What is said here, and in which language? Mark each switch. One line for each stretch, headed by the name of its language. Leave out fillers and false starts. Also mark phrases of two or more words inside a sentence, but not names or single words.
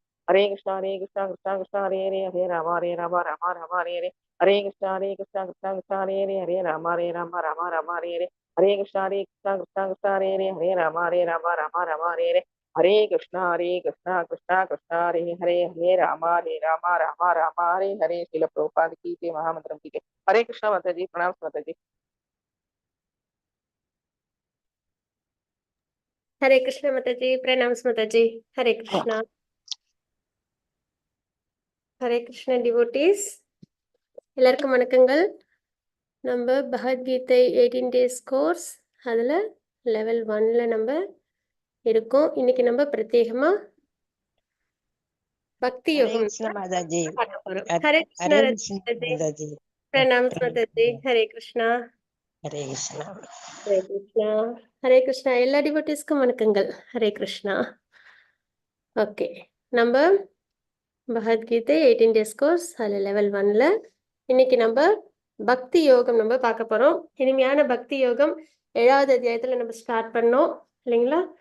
Sanskrit: हरे कृष्णा हरे हरे हरे राम राम हरे हरे हरे कृष्णा हरे हरे हरे राम राम हरे हरे हरे कृष्णा हरे हरे हरे राम राम हरे हरे हरे कृष्णा कृष्णा हरे हरे हरे राम राम हरे हरे
Hindi: शिल प्रभुपाद की जय महामंत्रम की जय हरे कृष्णा माता जी प्रणाम माता जी हरे कृष्ण माता जी प्रणाम माता जी हरे कृष्णा हरे कृष्ण
Tamil: डिवोटीஸ் எல்லாருக்கும் வணக்கங்கள் நம்ம பகவத்கீதை 18
English: days course
Tamil: அதில் லெவல் 1ல நம்ம இருக்கோம் இன்னைக்கு நம்ம பிரத்யேகமா பக்தி
Hindi: हरे
Tamil: யோகம்
Hindi: कृष्ण माता जी
Tamil: பார்க்க போறோம்
Hindi: हरे हरे कृष्णा हरे माता कृष्ण जी माता जी प्रणाम माता जी हरे कृष्णा हरे कृष्ण हरे कृष्णा हरे कृष्णा
Tamil: எல்லா டிவோட்டிஸ்க்கும் வணக்கங்கள் ஹரே கிருஷ்ணா ஓகே நம்ம பகவத்கீதை 18
English: days course
Tamil: அதில் லெவல் 1ல இன்னைக்கு நம்ம பக்தி யோகம் நம்ம பார்க்க போறோம் இனிமையான பக்தி யோகம் 7வது அத்தியாயத்துல நம்ம ஸ்டார்ட் பண்ணோம் இல்லைங்களா